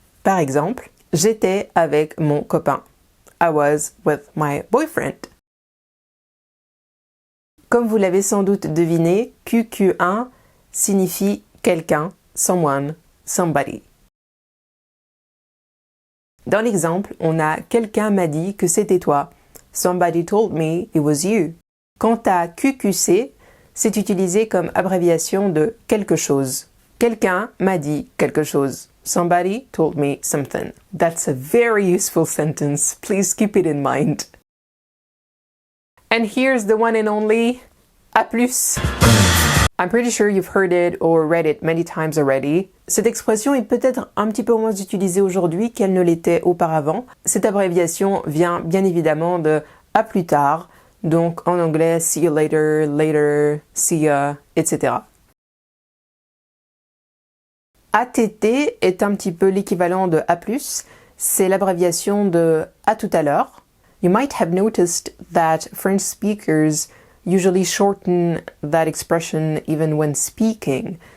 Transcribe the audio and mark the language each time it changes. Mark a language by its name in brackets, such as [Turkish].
[French] Par exemple, j'étais avec mon copain. [English] I was with my boyfriend. [French] Comme vous l'avez sans doute deviné, QQ1 signifie quelqu'un, someone, somebody. Dans l'exemple, on a quelqu'un m'a dit que c'était toi. [English] Somebody told me it was you. [French] Quant à QQC, c'est utilisé comme abréviation de quelque chose. Quelqu'un m'a dit quelque chose. [English] Somebody told me something. That's a very useful sentence. Please keep it in mind. And here's the one and only A+. I'm pretty sure you've heard it or read it many times already. [French] Cette expression est peut-être un petit peu moins utilisée aujourd'hui qu'elle ne l'était auparavant. Cette abréviation vient bien évidemment de à plus tard, donc en anglais [English] see you later, later, see ya, [French] etc. ATT est un petit peu l'équivalent de A+, c'est l'abréviation de à tout à l'heure. [English] You might have noticed that French speakers usually shorten that expression even when speaking.